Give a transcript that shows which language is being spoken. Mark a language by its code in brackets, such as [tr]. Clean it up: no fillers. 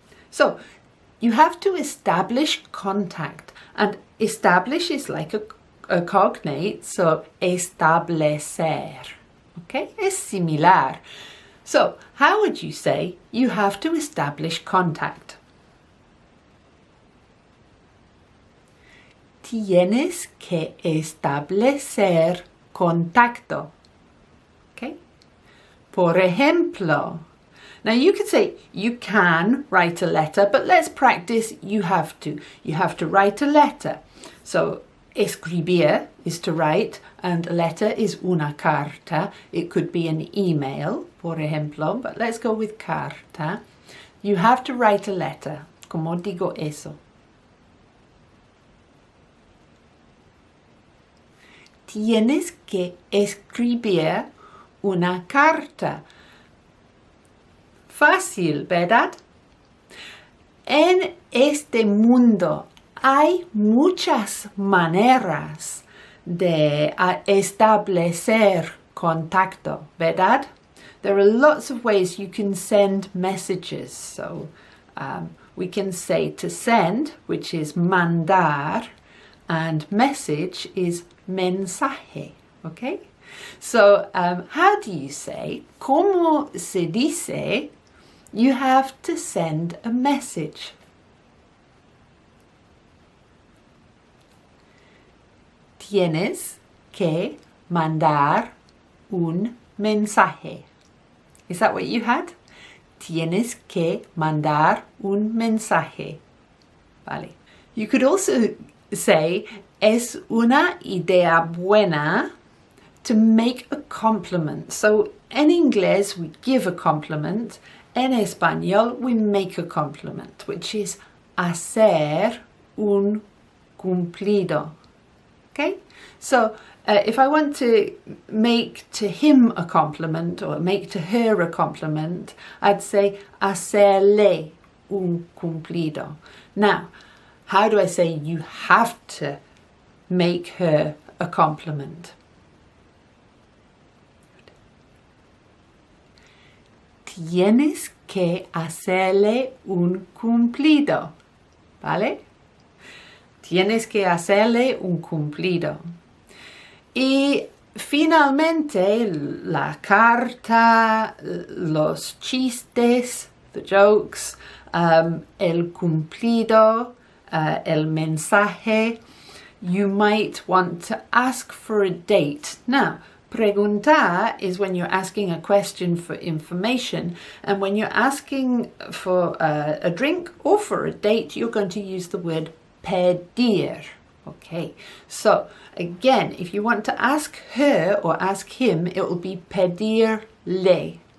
[en] So you have to establish contact, and establish is like a cognate, so establecer. Okay, [es] es similar. [en] So how would you say you have to establish contact? [es] Tienes que establecer contacto. [en] Okay? [es] Por ejemplo, [en] now you could say you can write a letter, but let's practice you have to. You have to write a letter. So escribir is to write, and a letter is una carta. It could be an email, [es] por ejemplo, [en] but let's go with carta. You have to write a letter. [es] ¿Cómo digo eso? Tienes que escribir una carta. Fácil, ¿verdad? En este mundo hay muchas maneras de establecer contacto, ¿verdad? [en] There are lots of ways you can send messages. So we can say to send, which is mandar, and message is mensaje, okay? So how do you say, [es] ¿cómo se dice, [en] you have to send a message? [es] Tienes que mandar un mensaje. [en] Is that what you had? [es] Tienes que mandar un mensaje. Vale. [en] You could also say, [es] es una idea buena [en] to make a compliment. So in English we give a compliment. [es] En español [en] we make a compliment, which is hacer un cumplido. Okay? So if I want to make to him a compliment or make to her a compliment, I'd say hacerle un cumplido. Now, how do I say you have to make her a compliment? [es] Tienes que hacerle un cumplido, ¿vale? Tienes que hacerle un cumplido. Y finalmente, la carta, los chistes, [en] the jokes, [es] el cumplido, el mensaje. [en] You might want to ask for a date. Now, preguntar is when you're asking a question for information, and when you're asking for a drink or for a date, you're going to use the word pedir. Okay, so again, if you want to ask her or ask him, it will be pedirle.